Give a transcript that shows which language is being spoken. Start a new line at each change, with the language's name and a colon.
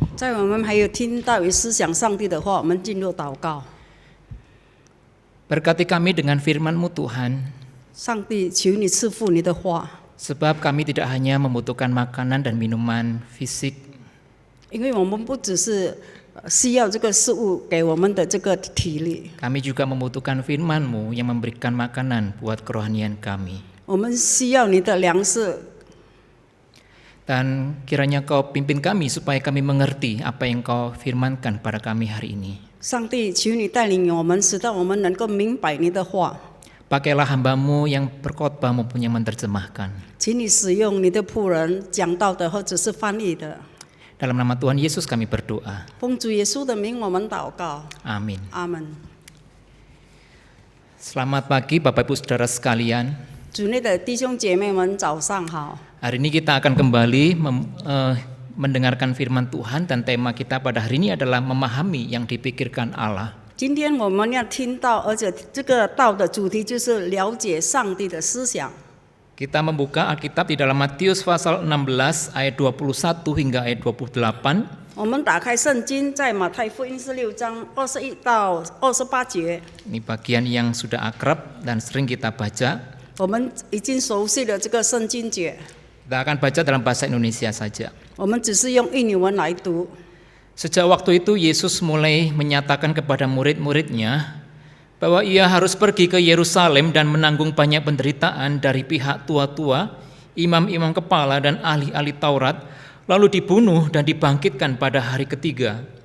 Chinese: 在我们还有听到与思想上帝的话，我们进入祷告。
Indonesian: Berkati kami dengan firman-Mu Tuhan,
Chinese: 上帝，求你赐福你的话，
Indonesian: sebab kami tidak hanya membutuhkan makanan dan minuman fisik,
Chinese: 因为我们不只是需要这个食物给我们的这个体力，
Indonesian: kami juga membutuhkan firman-Mu yang memberikan makanan buat kerohanian kami.
Chinese: 我们需要你的粮食。
Indonesian: Dan kiranya Kau pimpin kami supaya kami mengerti apa yang Kau firmankan pada kami hari ini.
Chinese: 上帝，求你带领我们，使到我们能够明白你的话。
Indonesian: Pakailah hamba-Mu yang berkhotbah maupun yang menerjemahkan.
Chinese: 请你使用你的仆人讲道的或者是翻译的。
Indonesian: Dalam nama Tuhan Yesus kami berdoa.
Chinese: 奉主耶稣的名，我们祷告。
Indonesian: Amin.
Chinese: 阿门。
Indonesian: Selamat pagi Bapak Ibu Saudara sekalian.
Chinese: 主内的弟兄姐妹们，早上好。
Indonesian: Hari ini kita akan kembali mendengarkan firman Tuhan, dan tema kita pada hari ini adalah memahami yang dipikirkan Allah.
Chinese: 今天我们要听到，而且这个道的主题就是了解上帝的思想。
Indonesian: Kita membuka Alkitab di dalam Matius pasal 16 ayat 21 hingga ayat 28.
Chinese: 我们打开圣经，在马太福音16章21到28节，
Indonesian: Ini bagian yang sudah akrab dan sering kita baca.
Chinese: 我们已经熟悉了这个圣经节，
Indonesian: Kita akan baca dalam bahasa Indonesia saja.
Chinese: 我们只是用印尼文来读。
Indonesian: Sejak waktu itu Yesus mulai menyatakan kepada murid-muridnya bahwa ia harus pergi ke Yerusalem dan menanggung banyak penderitaan dari pihak tua-tua, imam-imam kepala dan ahli-ahli Taurat, lalu dibunuh dan dibangkitkan pada hari ketiga.